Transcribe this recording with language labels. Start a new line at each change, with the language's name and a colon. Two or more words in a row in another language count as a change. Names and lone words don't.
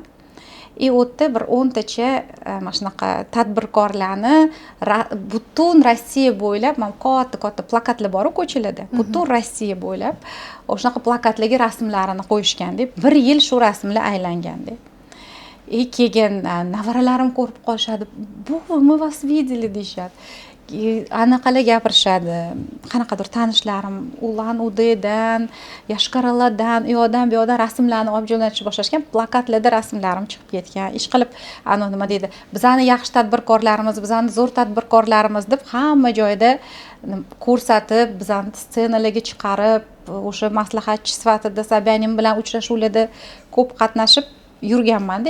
Uzbek: U yerda bir 10 tacha mana shunaqa tadbirkorlarni butun Rossiya bo'ylab, mana katta plakatlar bor ko'chalarda. Butun Rossiya bo'ylab o'shaqa plakatlarga rasmlarini qo'yishganda, 1 yil shu rasmlar aylanganda. Keyin nevaralarim ko'rib qolishadi. "Bu
Russian: мы вас видели"
Uzbek: deyshadi. Anaqalar gapirishadi. Qanaqadir tanishlarim Ulan-Udedan, Yashkaralardan, u yoqdan bu yoqdan rasmlarni olib jo'natishni boshlashgan. Plakatlarda rasmlarim chiqib ketgan. Ish qilib, nima deydi? Bizani yaxshi tadbirkorlarimiz, bizani zo'r tadbirkorlarimiz deb hamma joyda ko'rsatib, bizani ssenalarga chiqarib, o'sha maslahatchi sifatida Sabyanin bilan uchrashuvlarda ko'p qatnashib yurganman-da.